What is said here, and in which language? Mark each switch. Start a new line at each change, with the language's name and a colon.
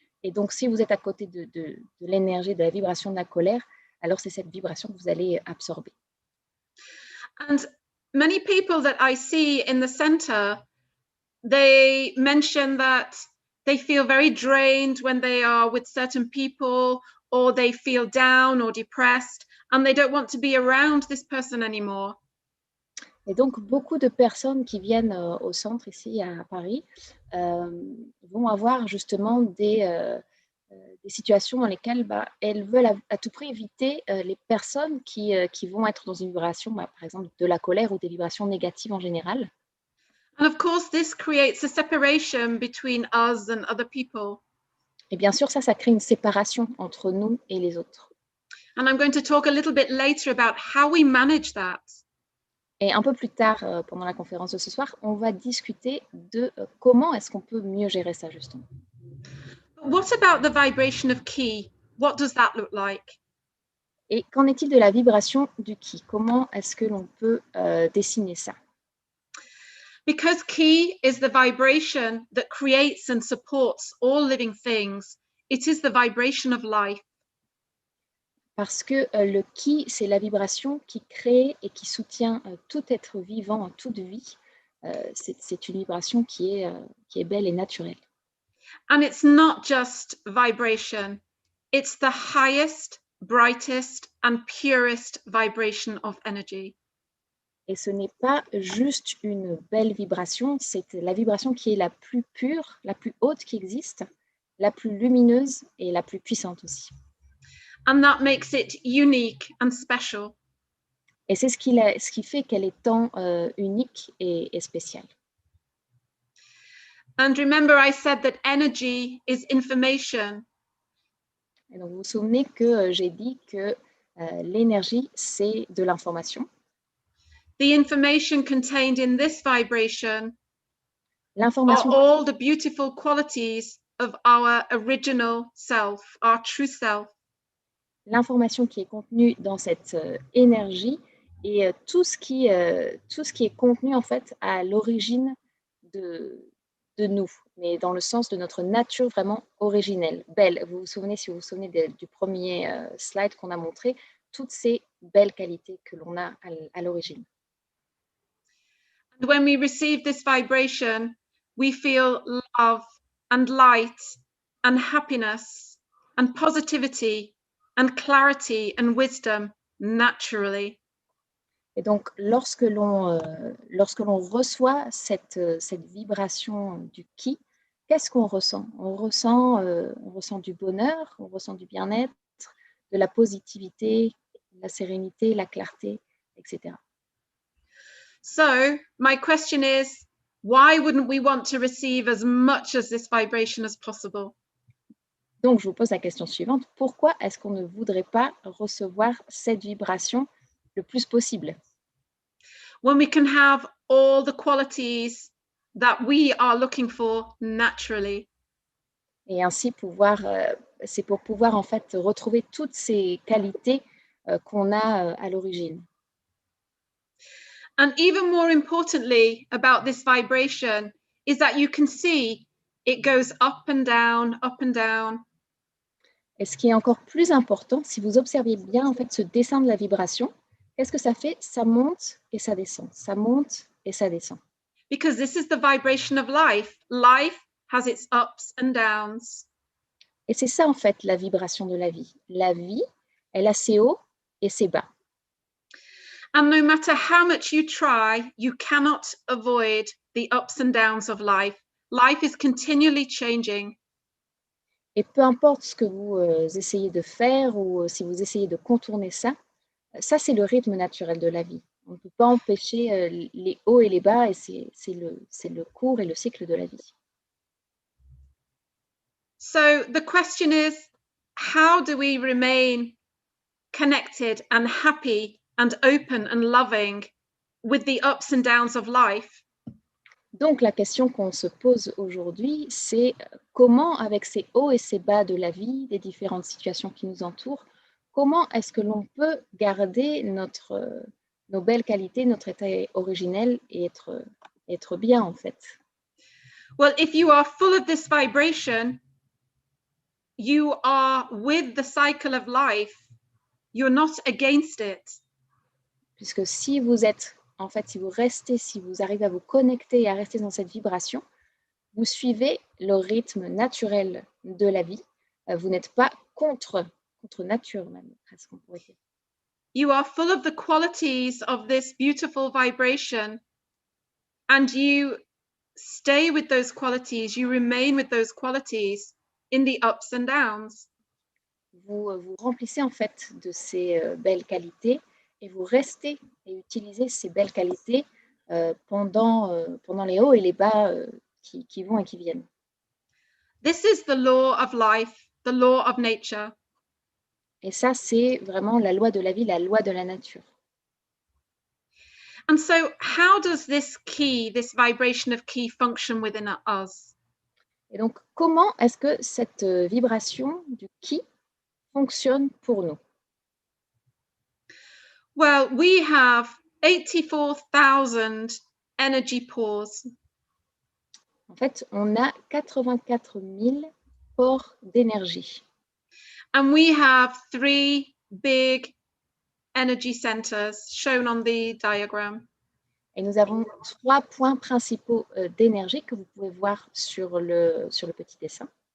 French: Et donc, si vous êtes à côté de l'énergie, de la vibration de la colère, alors c'est cette vibration que vous allez absorber.
English: And many people that I see in the center, they mention that they feel very drained when they are with certain people, or they feel down or depressed, and they don't want to be around this person anymore.
French: Et donc, beaucoup de personnes qui viennent au centre ici à Paris vont avoir justement des situations dans lesquelles elles veulent à tout prix éviter les personnes qui vont être dans une vibration, par exemple, de la colère ou des vibrations négatives en général.
English: And of course, this creates a separation between us and other people.
French: Et bien sûr, ça crée une séparation entre nous et les autres.
English: And I'm going to talk a little bit later about how we manage that.
French: Et un peu plus tard, pendant la conférence de ce soir, on va discuter de comment est-ce qu'on peut mieux gérer ça, justement.
English: What about the vibration of ki? What does that look like?
French: Et qu'en est-il de la vibration du ki? Comment est-ce que l'on peut dessiner ça?
English: Because ki is the vibration that creates and supports all living things, it is the vibration of life.
French: Parce que le ki, c'est la vibration qui crée et qui soutient tout être vivant, toute vie. C'est une vibration qui est belle et naturelle.
English: And it's not just vibration, it's the highest, brightest and purest vibration of energy.
French: Et ce n'est pas juste une belle vibration, c'est la vibration qui est la plus pure, la plus haute qui existe, la plus lumineuse et la plus puissante aussi.
English: And that makes it unique and special.
French: Et c'est ce qui fait qu'elle est tant unique et spéciale.
English: And remember, I said that energy is information.
French: Et donc, vous vous souvenez que j'ai dit que l'énergie, c'est de l'information.
English: The information contained in this vibration are
French: L'information,
English: all the beautiful qualities of our original self, our true self.
French: l'information qui est contenue dans cette énergie et tout ce qui est contenu en fait à l'origine de nous, mais dans le sens de notre nature vraiment originelle, belle. Vous vous souvenez, si vous vous souvenez du premier slide qu'on a montré, toutes ces belles qualités que l'on a à l'origine.
English: And when we receive this vibration, we feel love and light and happiness and positivity and clarity and wisdom naturally.
French: Et donc, lorsque l'on reçoit cette vibration du qui, qu'est-ce qu'on ressent? On ressent du bonheur, on ressent du bien-être, de la positivité, la sérénité, la clarté, etc.
English: So my question is, why wouldn't we want to receive as much as this vibration as possible?
French: Donc, je vous pose la question suivante. Pourquoi est-ce qu'on ne voudrait pas recevoir cette vibration le plus possible?
English: When we can have all the qualities that we are looking for naturally.
French: Et ainsi c'est pour pouvoir en fait retrouver toutes ces qualités qu'on a à l'origine.
English: And even more importantly about this vibration is that you can see it goes up and down, up and down.
French: Et ce qui est encore plus important, si vous observez bien en fait ce dessin de la vibration, qu'est-ce que ça fait? Ça monte et ça descend, ça monte et ça descend.
English: Because this is the vibration of life. Life has its ups and downs.
French: Et c'est ça en fait la vibration de la vie. La vie, elle a ses hauts et ses bas.
English: And no matter how much you try, you cannot avoid the ups and downs of life. Life is continually changing.
French: Et peu importe ce que vous essayez de faire ou si vous essayez de contourner ça, ça c'est le rythme naturel de la vie. On ne peut pas empêcher les hauts et les bas et c'est le cours et le cycle de la vie.
English: So the question is, how do we remain connected and happy and open and loving with the ups and downs of life?
French: Donc la question qu'on se pose aujourd'hui, c'est comment, avec ces hauts et ces bas de la vie, des différentes situations qui nous entourent, comment est-ce que l'on peut garder nos belles qualités, notre état originel et être bien en fait?
English: Well, if you are full of this vibration, you are with the cycle of life. You're not against it.
French: Puisque si vous êtes, en fait, si vous arrivez à vous connecter et à rester dans cette vibration, vous suivez le rythme naturel de la vie. Vous n'êtes pas contre nature même, presque on pourrait dire.
English: You are full of the qualities of this beautiful vibration, and you stay with those qualities, you remain with those qualities in the ups and downs.
French: Vous remplissez en fait de ces belles qualités et vous restez et utilisez ces belles qualités pendant les hauts et les bas qui vont et qui viennent.
English: This is the law of life, the law of nature.
French: Et ça, c'est vraiment la loi de la vie, la loi de la nature.
English: And so how does this key, this vibration of key function within us?
French: Et donc, comment est-ce que cette vibration du qui fonctionne pour nous?
English: Well, we have 84,000 energy pores.
French: En fait, on a 84 000 pores d'énergie.
English: And we have 3 big energy centers shown on the diagram.
French: Et nous avons 3 points principaux d'énergie que vous pouvez voir sur le petit dessin.